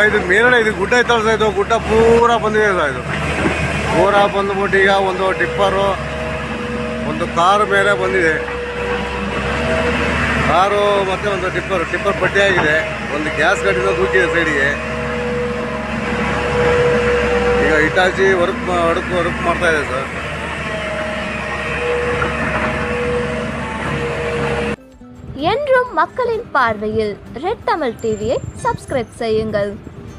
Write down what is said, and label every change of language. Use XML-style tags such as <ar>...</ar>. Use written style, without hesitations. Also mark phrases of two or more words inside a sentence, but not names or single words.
<kn>ಮೇಲ್ಗಡೆ ಇದು ಗುಡ್ಡ ಐತಲ್ಲ ಸರ್, ಇದು ಗುಡ್ಡ ಪೂರಾ ಬಂದಿದೆ ಸರ್. ಇದು ಪೂರಾ ಬಂದ್ಬಿಟ್ಟು ಈಗ ಒಂದು ಟಿಪ್ಪರು ಒಂದು ಕಾರು ಮೇಲೆ ಬಂದಿದೆ. ಕಾರು ಮತ್ತೆ ಒಂದು ಟಿಪ್ಪರ್ ಪಟ್ಟಿಯಾಗಿದೆ. ಒಂದು ಗ್ಯಾಸ್ ಗಾಡಿನ ದೂಕಿದೆ ಸೈಡಿಗೆ. ಈಗ ಹಿಟಾಚಿ ವರ್ಕ್ ಮಾಡ್ತಾ ಇದೆ ಸರ್.</kn> <ta>என்றும் மக்களின் பார்வையில் ரெட் தமிழ் டிவியை சப்ஸ்கிரைப் செய்யுங்கள்.</ta>